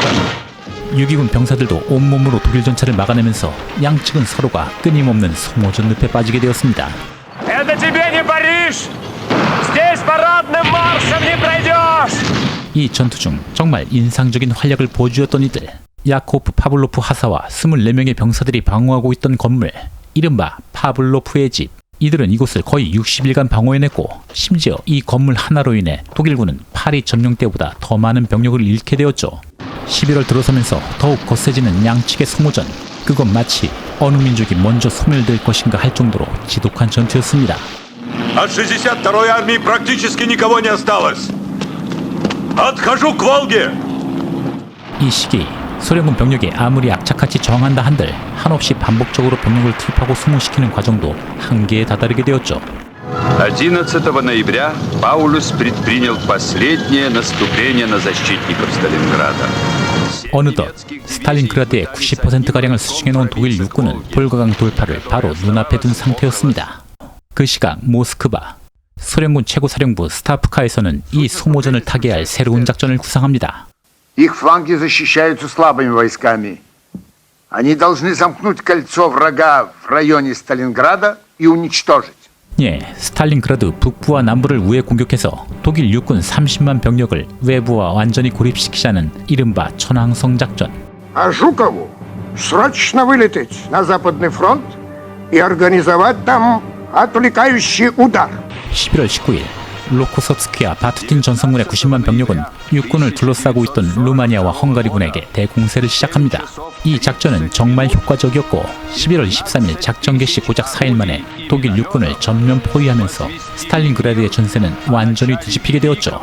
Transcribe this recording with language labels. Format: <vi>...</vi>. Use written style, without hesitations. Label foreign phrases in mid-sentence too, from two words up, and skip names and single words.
<ko>6위군 병사들도 온몸으로 독일 전차를 막아내면서 양측은 서로가 끊임없는 소모전 늪에 빠지게 되었습니다.</ko> <ru>Это тебе не Париж! Здесь парадным маршем не пройдешь!</ru> <ko>이 전투 중 정말 인상적인 활약을 보여주었던 이들. 야코프 파블로프 하사와 24명의 병사들이 방어하고 있던 건물. 이른바 파블로프의 집. 이들은 이곳을 거의 60일간 방어해냈고 심지어 이 건물 하나로 인해 독일군은 파리 점령 때보다 더 많은 병력을 잃게 되었죠. 11월 들어서면서 더욱 거세지는 양측의 소모전. 그건 마치 어느 민족이 먼저 소멸될 것인가 할 정도로 지독한 전투였습니다.</ko> <ru>От 62-й армии практически никого не осталось. Отхожу к Волге.</ru> <ko>이 시기 소련군 병력이 아무리 악착같이 저항한다 한들 한없이 반복적으로 병력을 투입하고 소모시키는 과정도 한계에 다다르게 되었죠.</ko> <ru>11 ноября Паулюс предпринял последнее наступление на защитников Сталинграда.</ru> <ko>어느덧 스탈린그라드의 90%가량을 수중해놓은 독일 육군은 볼가강 돌파를 바로 눈앞에 둔 상태였습니다. 그 시각 모스크바, 소련군 최고사령부 스타프카에서는 이 소모전을 타개할 새로운 작전을 구상합니다.</ko> <ru>Их фланги защищаются слабыми войсками. Они должны замкнуть кольцо врага в районе Сталинграда и уничтожить.</ru> <ko>예, 스탈린그라드 북부와 남부를 우회 공격해서 독일 육군 30만 병력을 외부와 완전히 고립시키자는 이른바 천왕성 작전.</ko> <ru>А Жукову срочно вылететь на Западный фронт и организовать там отвлекающий удар.</ru> <ko>11월 19일 로코섭스키와 바투틴 전성군의 90만 병력은 육군을 둘러싸고 있던 루마니아와 헝가리군에게 대공세를 시작합니다. 이 작전은 정말 효과적이었고 11월 23일 작전 개시 고작 4일 만에 독일 육군을 전면 포위하면서 스탈린그라드의 전세는 완전히 뒤집히게 되었죠.</ko>